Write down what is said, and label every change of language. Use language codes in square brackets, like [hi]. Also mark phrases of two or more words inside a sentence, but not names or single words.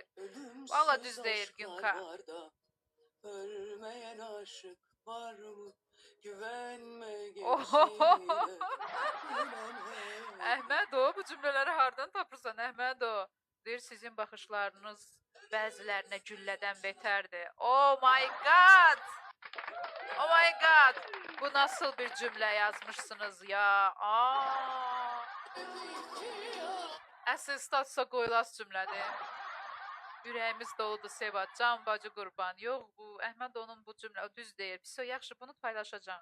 [tr] Valla [az] düz deyir [tr] Günka. Ölmeyen aşık var mı? Güvenme geçine. [az] Əhməd o, bu cümlələri hardan tapırsan Əhməd o? Deyir sizin baxışlarınız bəzilərinə güllədən betərdir. [en] Oh my god! Oh my god! [az] Bu nasıl bir cümlə yazmışsınız ya? Aa! Əsl statsa qoyulas cümlədir. Ürəyimiz doludur Sevat, can bacı qurban. Yox, bu Əhməd onun bu cümlə o düz deyir. Pis o, yaxşı bunu paylaşacağam.